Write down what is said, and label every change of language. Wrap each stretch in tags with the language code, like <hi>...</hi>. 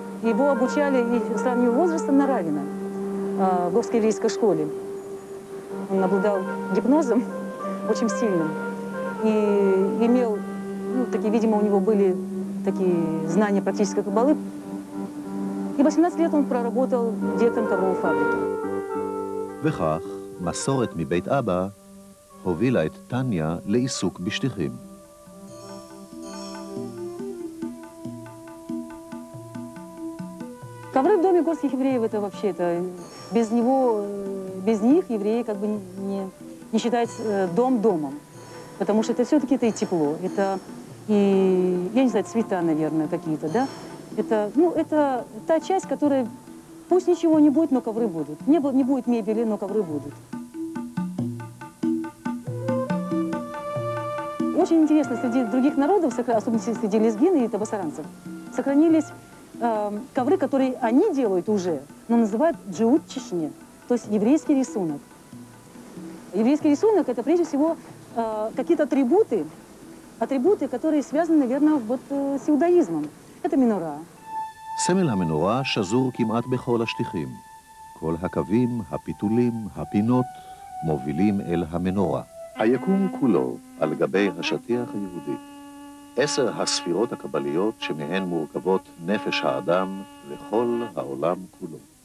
<ru>Его обучали и сравнивая возрастом на Равина в Горской еврейской школе. Он обладал гипнозом очень сильным и имел, такие, видимо, у него были такие знания практической каббалы. И 18 лет он проработал директором ковровой фабрики.</ru> <he>וכך, מסורת מבית אבא הובילה את טניה לעיסוק בשטיחים.</he> <ru>Ковры в доме горских евреев это вообще-то без него, без них евреи как бы не считают дом домом, потому что это все-таки это и тепло, это и я не знаю цвета, наверное, какие-то, да, это это та часть, которая пусть ничего не будет, но ковры будут, не будет мебели, но ковры будут. Очень интересно, среди других народов, особенно среди лезгин и табасаранцев, сохранились ковры, которые они делают уже, но называют джиут чешне, то есть еврейский рисунок. Еврейский рисунок — это прежде всего какие-то атрибуты, которые связаны, наверное, вот с иудаизмом. Это минора.</ru> <he>סמל המנורה שזור כמעט בכל השטיחים. כל הקווים, הפיתולים, הפינות מובילים אל המנורה. היקום כולו על גבי השטיח היהודי. 10 הספירות הקבליות שמהן מורכבות נפש האדם וכל העולם כולו.</he>